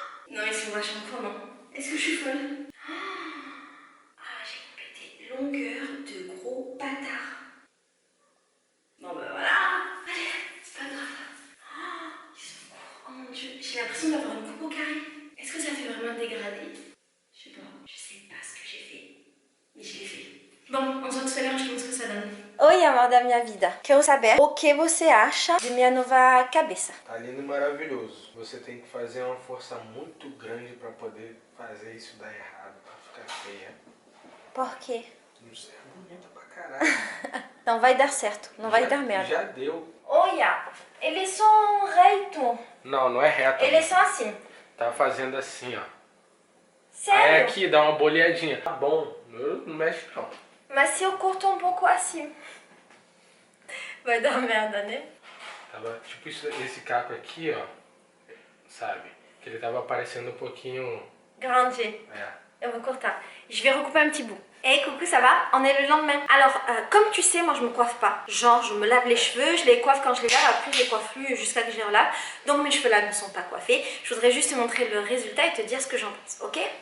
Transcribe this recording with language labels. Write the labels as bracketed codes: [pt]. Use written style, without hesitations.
[fr] Non, ils sont vachement courts, non? Est-ce que je suis folle? J'ai coupé des longueurs de gros bâtards. Bon, ben voilà. Allez, c'est pas grave. Ils sont courts. Oh mon dieu, j'ai l'impression d'avoir une coupe au carré. Est-ce que ça fait vraiment dégradé? Je sais pas. Je sais pas ce que j'ai fait. Mais je l'ai fait. Bom, on se voit tout à l'heure, je te montre ce que ça donne. [pt] Oi, amor da minha vida. Quero saber o que você acha de minha nova cabeça. Tá lindo e maravilhoso. Você tem que fazer uma força muito grande para poder fazer isso dar errado, para ficar feia. Por quê? Não sei, é bonita pra caralho. Não vai dar certo, não vai dar merda. Já deu. Olha, eles são retos. Não, não é reto. Eles são assim. Tá fazendo assim, ó. Sério? Aí aqui dá uma boleadinha. Tá bom, não mexe não. Mas se eu corto um pouco assim, vai dar merda, né? Tava, tipo esse caco aqui, ó. Sabe? Que ele tava aparecendo um pouquinho... Grande. É. [fr] On va cortar. Je vais recouper un petit bout. Hey coucou, ça va? On est le lendemain. Alors, comme tu sais, moi je me coiffe pas. Genre, je me lave les cheveux, je les coiffe quand je les lave, après je les coiffe plus jusqu'à que je les relave. Donc mes cheveux là ne sont pas coiffés. Je voudrais juste te montrer le résultat et te dire ce que j'en pense, ok?